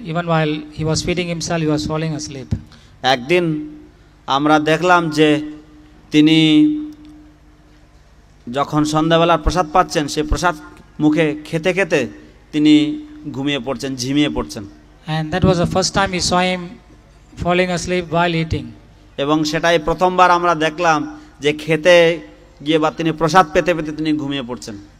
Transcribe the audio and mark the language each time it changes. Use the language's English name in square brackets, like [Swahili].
[English] Even while he was feeding himself, he was falling asleep. [Bangla] একদিন আমরা দেখলাম যে তিনি যখন সন্ধ্যাবেলার প্রসাদ পাচ্ছেন, সেই প্রসাদ মুখে খেতে খেতে তিনি ঘুমিয়ে পড়ছেন, ঝিমিয়ে পড়ছেন। [English] And that was the first time we saw him falling asleep while eating. [Bangla] এবং সেটাই প্রথমবার আমরা দেখলাম যে খেতে গিয়ে বা তিনি প্রসাদ পেতে পেতে তিনি ঘুমিয়ে পড়ছেন।